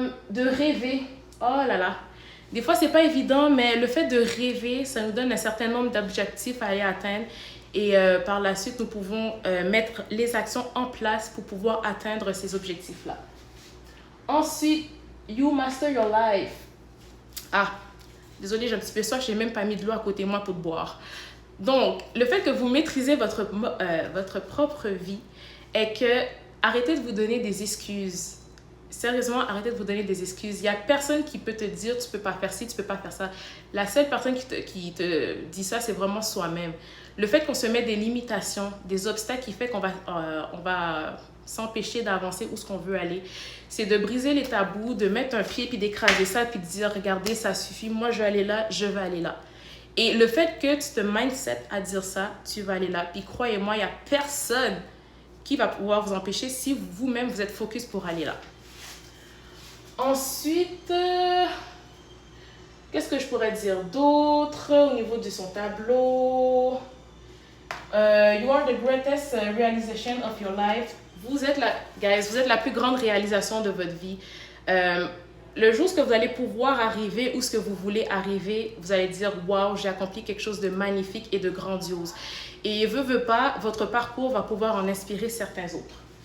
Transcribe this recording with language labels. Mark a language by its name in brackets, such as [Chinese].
[French] De rêver, oh là là. Des fois, c'est pas évident, mais le fait de rêver, ça nous donne un certain nombre d'objectifs à aller atteindre. Et par la suite, nous pouvons mettre les actions en place pour pouvoir atteindre ces objectifs-là. [English] Ensuite, you master your life. [French] Désolée, j'ai un petit peu soif, je n'ai même pas mis de l'eau à côté de moi pour boire. Donc, le fait que vous maîtrisez votre propre vie est que arrêtez de vous donner des excuses. Sérieusement, arrêtez de vous donner des excuses. Il n'y a personne qui peut te dire tu peux pas faire ci, tu peux pas faire ça. La seule personne qui te dit ça, c'est vraiment soi-même. Le fait qu'on se met des limitations, des obstacles qui fait qu'on va s'empêcher d'avancer où ce qu'on veut aller, c'est de briser les tabous, de mettre un pied puis d'écraser ça puis de dire regardez, ça suffit, moi je vais aller là, je vais aller là. Et le fait que tu te mindset à dire ça, tu vas aller là. Puis croyez-moi, il n'y a personne qui va pouvoir vous empêcher si vous-même vous êtes focus pour aller là. Ensuite, qu'est-ce que je pourrais dire d'autre au niveau de son tableau? [English] You are the greatest realization of your life. [French] Vous êtes la plus grande réalisation de votre vie. Le jour où vous allez pouvoir arriver où ce que vous voulez arriver, vous allez dire waouh, j'ai accompli quelque chose de magnifique et de grandiose. Et veut pas, votre parcours va pouvoir en inspirer certains autres.